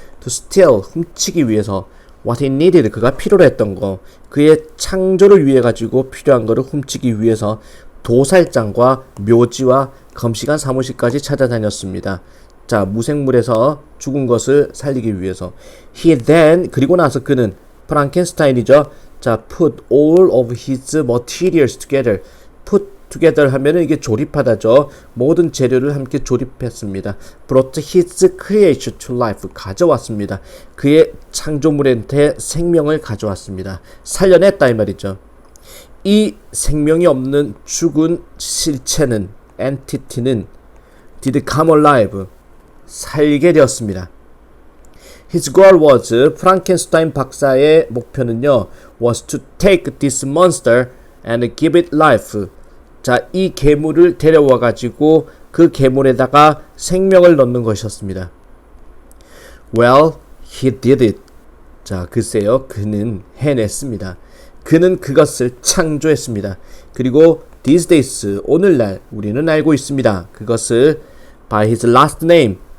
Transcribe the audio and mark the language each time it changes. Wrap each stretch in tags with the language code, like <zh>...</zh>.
<en>To steal,</en> <ko>훔치기 위해서.</ko> <en>What he needed,</en> <ko>그가 필요로 했던 거, 그의 창조를 위해 가지고 필요한 거를 훔치기 위해서 도살장과 묘지와 검시관 사무실까지 찾아다녔습니다. 자, 무생물에서 죽은 것을 살리기 위해서.</ko> <en>He then,</en> <ko>그리고 나서 그는, 프랑켄스타인이죠. 자,</ko> <en>put all of his materials together. put</en> <ko>together 하면은 이게 조립하다죠. 모든 재료를 함께 조립했습니다.</ko> <en>brought his creation to life.</en> <ko>가져왔습니다. 그의 창조물한테 생명을 가져왔습니다. 살려냈다 이 말이죠. 이 생명이 없는 죽은 실체는 entity는</ko> <en>did come alive.</en> <ko>살게 되었습니다.</ko> <en>His goal was</en> <ko>프랑켄슈타인 박사의 목표는요</ko> <en>was to take this monster and give it life.</en> <ko>자, 이 괴물을 데려와 가지고 그 괴물에다가 생명을 넣는 것이었습니다.</ko> <en>Well, he did it.</en> <ko>자, 글쎄요, 그는 해냈습니다. 그는 그것을 창조했습니다. 그리고</ko> <en>these days,</en> <ko>오늘날 우리는 알고 있습니다. 그것을</ko> <en>by his last name.</en>